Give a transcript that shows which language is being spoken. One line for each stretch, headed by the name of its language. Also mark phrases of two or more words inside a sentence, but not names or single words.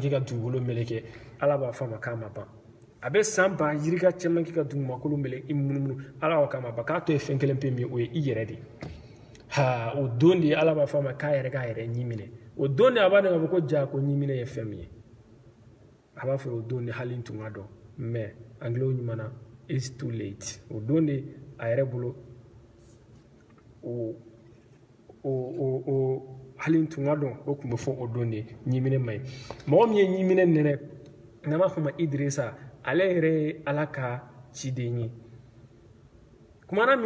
Bambara: kɛ ka dugukolo meleke ala b'a fɔ a ma k'a ma ban a bɛ san 1000 yirika caman kɛ ka dugumakolo meleke munumunu ala b'a k'a ma ban k'a to ye fɛn kelen pe min o ye i yɛrɛ de ha o don de ala b'a fɔ a ma k'a yɛrɛ k'a yɛrɛ ɲin minɛ o don de a b'a dɔn k'a fɔ ko ja ko ɲin minɛ ye fɛn min ye a b'a fɔ o don de hali tun ka dɔn
French: mais anglais
Bambara: ɲuman na
English: it's too late
Bambara: o don de a yɛrɛ bolo o hali tun ka dɔn o tun bɛ fɔ o don de ɲin minɛ ma ye mɔgɔ min ye ɲin minɛ nɛnɛ n'an b'a fɔ ma Idirisa ale yɛrɛ ye ala ka ciden ye kumana min